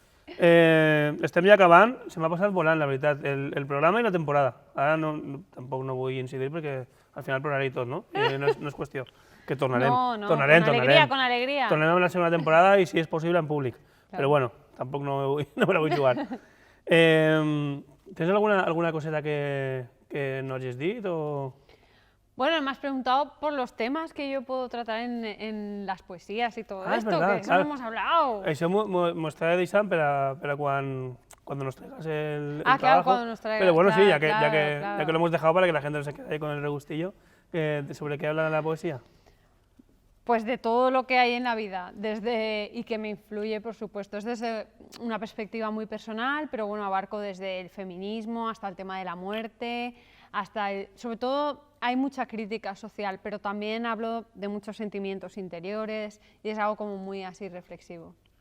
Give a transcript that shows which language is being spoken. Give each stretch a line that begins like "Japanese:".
Catalan: Estem ja acabant, se m'ha passat volant, la veritat, el programa i la temporada. Ara tampoc no vull incidir perquè al final ploraré i tot, no? No és qüestió, que tornarem. No, tornarem.
Spanish: con alegría.
Catalan: Tornarem amb la segona temporada i, si és possible, en públic.
Spanish: Claro.
Catalan: Però bueno, tampoc no me la vull jugar.
Spanish: ¿Tienes alguna coseta que no hayas dicho? Bueno, me has preguntado por los temas que yo puedo tratar en las poesías y todo esto, verdad, que eso no hemos hablado.
Catalan: Això m'ho estava deixant per a
Spanish: cuando nos traigas el claro, trabajo. cuando nos traigas, Pero bueno, claro, sí, ya que claro. lo hemos dejado para que la gente no se quede ahí con el regustillo, ¿sobre qué habla la poesía? Pues de todo lo que hay en la vida, y que me influye, por supuesto. Es desde una perspectiva muy personal, pero bueno, abarco desde el feminismo hasta el tema de la muerte, sobre todo hay mucha crítica social, pero también hablo de muchos sentimientos interiores y es algo como muy así reflexivo.